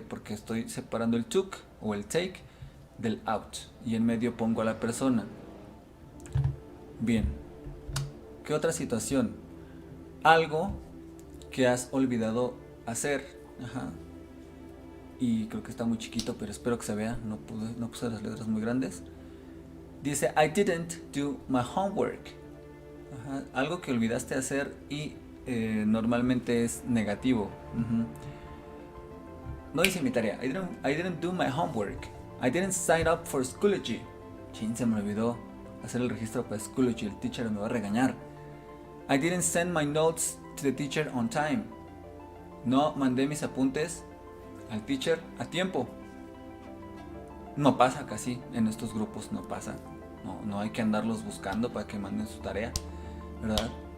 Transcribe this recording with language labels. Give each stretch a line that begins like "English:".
Spanish: Porque estoy separando el took o el take del out, y en medio pongo a la persona. Bien, ¿qué otra situación? Algo que has olvidado hacer. Y creo que está muy chiquito, pero espero que se vea. No puse las letras muy grandes.
English: Dice, I didn't do my homework.
Spanish: Algo que olvidaste hacer y normalmente es negativo. No hice mi tarea.
English: I didn't do my homework. I didn't sign up for Schoology.
Spanish: Chin, se me olvidó hacer el registro para Schoology. El teacher me va a regañar.
English: I didn't send my notes to the teacher on time.
Spanish: No mandé mis apuntes al teacher a tiempo. No pasa casi en estos grupos, no pasa. No hay que andarlos buscando para que manden su tarea, ¿verdad?